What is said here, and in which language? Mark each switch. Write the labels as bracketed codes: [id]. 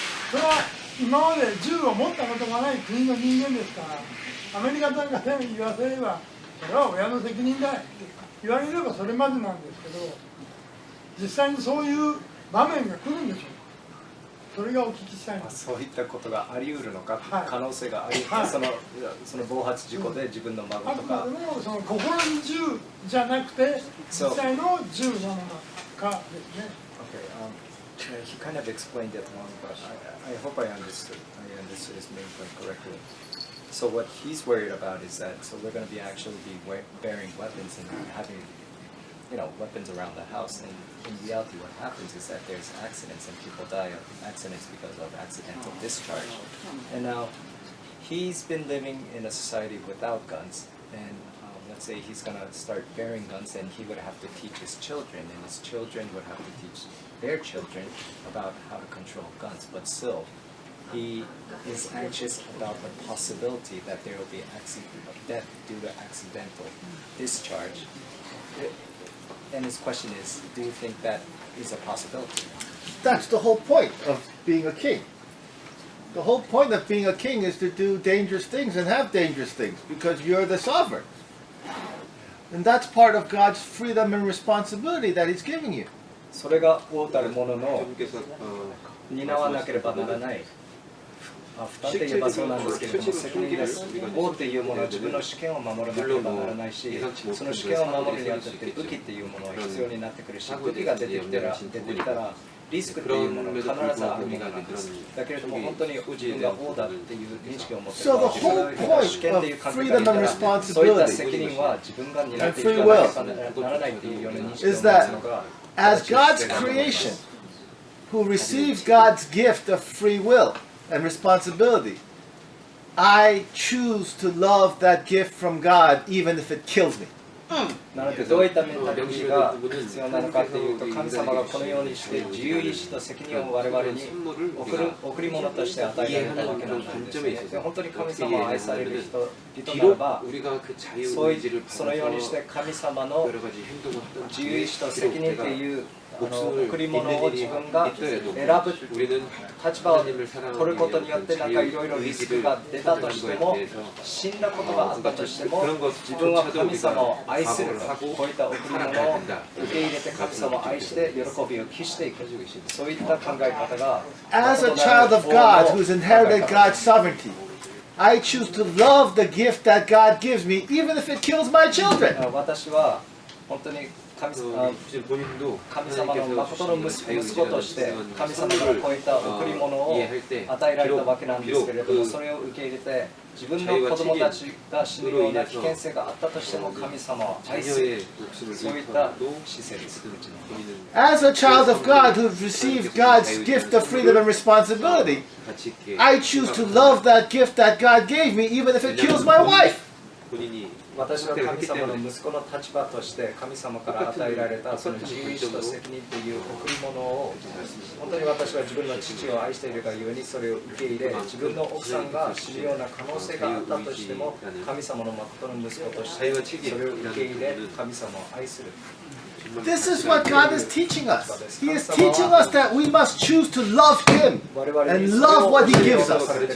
[ja] それは今まで銃を持ったことがない国の人間ですから、アメリカなんかで言わせればそれは親の責任だって言われればそれまでなんですけど、実際にそういう場面が来るんでしょう。それがお聞きしたいです。そういったことがあり得るのか、可能性があり、その暴発事故で自分の孫とか、その心に銃じゃなくて実際の銃なのかですね。 [en] Okay, he kind of explained it wrong, but I hope I understood his main point correctly. So what he's worried about is that we're going to be bearing weapons and having weapons around the house, and in reality what happens is that there's accidents and people die of accidents because of accidental discharge. And now he's been living in a society without guns, and let's say he's going to start bearing guns, and he would have to teach his children, and his children would have to teach their children about how to control guns. But still, he is anxious about the possibility that there will be death due to accidental discharge. And his question is, do you think that is a possibility? That's the whole point of being a king. The whole point of being a king is to do dangerous things and have dangerous things because you're the sovereign. And that's part of God's freedom and responsibility that He's giving you. [ja] それが王たる者の担わなければならない。二手言えばそうなんですけれども、責任です。王っていうものは自分の主権を守らなければならないし、その主権を守るにあたって武器っていうものは必要になってくるし、武器が出てきたらリスクっていうものが必ずあるものなんです。だけれども本当に自分が王だっていう認識を持っている。主権っていう感覚がいたら、そういった責任は自分が担っていかなければならないっていうような認識を持つのが、 [en] as God's creation, who receives God's gift of free will and responsibility, I choose to love that gift from God even if it kills me. [ja] なのでどういったメンタリティが必要なのかというと、神様がこのようにして自由意志と責任を我々に贈り物として与えられたわけなんですね。で本当に神様を愛される人ならば、そのようにして神様の自由意志と責任という贈り物を自分が選ぶ立場を取ることによってなんかいろいろリスクが出たとしても、死んだことがあったとしても、自分は神様を愛する、こういった贈り物を受け入れて神様を愛して喜びを期していく、そういった考え方が [en] As a child of God who's inherited God's sovereignty, I choose to love the gift that God gives me even if it kills my children. [ja] 私は本当に神様の誠の息子として神様からこういった贈り物を与えられたわけなんですけれども、それを受け入れて自分の子供たちが死ぬような危険性があったとしても神様を愛する、そういった姿勢です。 [en] As a child of God who received God's gift of freedom and responsibility, I choose to love that gift that God gave me even if it kills my wife. [ja] 私は神様の息子の立場として神様から与えられたその自由意志と責任という贈り物を本当に私は自分の父を愛しているがゆえにそれを受け入れ、自分の奥さんが死ぬような可能性があったとしても神様の誠の息子としてそれを受け入れ神様を愛する。 [en] This is what God is teaching us. He is teaching us that we must choose to love Him and love what He gives us.